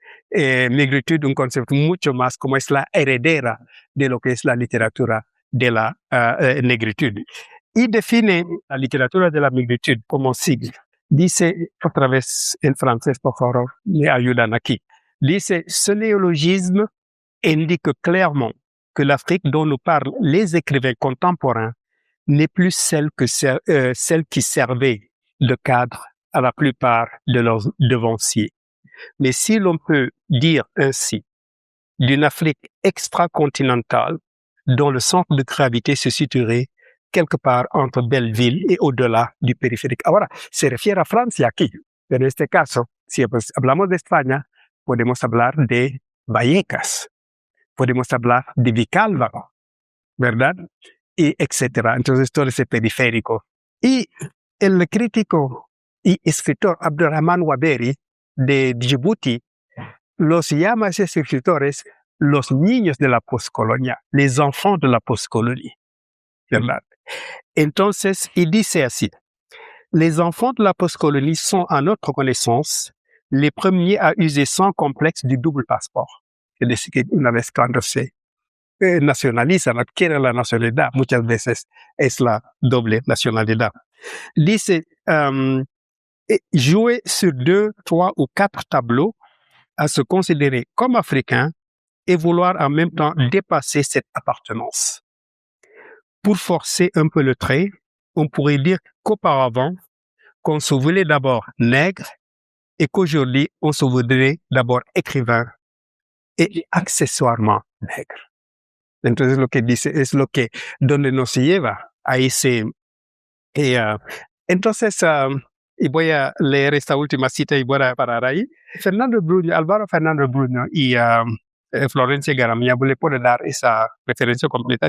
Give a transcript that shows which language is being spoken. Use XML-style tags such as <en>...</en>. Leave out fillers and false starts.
<es>Migritude, un concepto mucho más como es la heredera de lo que es la literatura de la negritud. Y define la literatura de la migritude como sigue. Dice, otra vez en francés, por favor, me ayudan aquí. Dice,</es> <fr>ce néologisme indique clairement que l'Afrique dont nous parlent les écrivains contemporains n'est plus celle qui servait de cadre à la plupart de leurs devanciers. Mais si l'on peut dire ainsi, d'une Afrique extracontinentale dont le centre de gravité se situerait quelque part entre Belleville y au-delà du périphérique.</fr> <es>Ahora, se refiere a Francia aquí, pero en este caso, si pues, hablamos de España, podemos hablar de Vallecas, podemos hablar de Vicálvaro, ¿verdad? Y etcétera. Entonces, todo ese periférico. Y el crítico y escritor Abdurrahman Waberi de Djibouti los llama a esos escritores los niños de la postcolonia,</es> <fr>les enfants de la postcolonie,</fr> <es>¿verdad? Entonces, il dice así,</es> <fr>les enfants de la postcolonie sont, à notre connaissance, les premiers à user sans complexe du double passeport.</fr> <es>Es decir, que una vez cuando se nacionalizan, adquieren la nacionalidad, muchas veces es la doble nacionalidad. Dice,</es> <fr>jouer sur 2, 3 ou 4 tableaux à se considérer comme africain et vouloir en même temps dépasser cette appartenance. Pour forcer un peu le trait, on pourrait dire qu'auparavant, qu'on se voulait d'abord nègre et qu'aujourd'hui, on se voudrait d'abord écrivain et accessoirement nègre.</fr> <es>Entonces lo que dice es lo que, donde nos lleva a ese... entonces, y voy a leer esta última cita y voy a parar ahí. Álvaro Fernando Bruno y Florencia Garamia le puede dar esa referencia completa.</es>